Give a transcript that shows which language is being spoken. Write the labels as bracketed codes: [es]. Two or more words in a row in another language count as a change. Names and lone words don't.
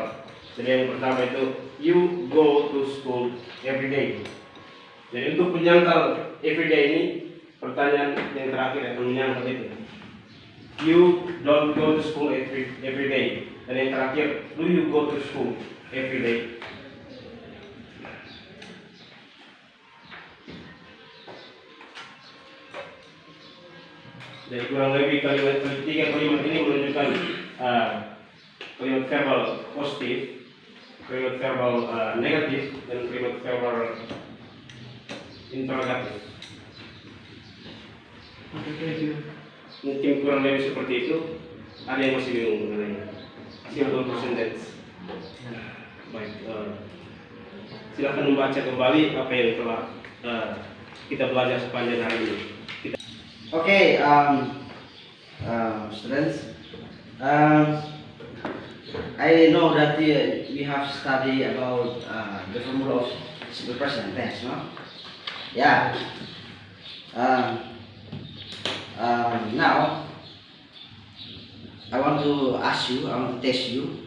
[id] Jadi yang pertama itu [en] you go to school every day. [id] Jadi untuk menyangkal [en] every day [id] ini pertanyaan yang terakhir yang menyangkal itu. [en] You don't go to school every day. [id] Dan yang terakhir, [en] do you go to school every day? [id] Jadi kurang lebih tiga kalimat ini menunjukkan kalimat verbal positif, kalimat verbal negatif, dan kalimat verbal interrogatif. [en] Okay, thank you. [id] Mungkin kurang lebih seperti itu. Ada yang masih bingung mengenai [en] simple sentence. [id] Baik, silakan membaca kembali apa yang telah kita belajar sepanjang hari ini. [en] Okay, students. I know that we have studied about the formula of simple present tense, no? Yeah. Now, I want to ask you, I want to test you.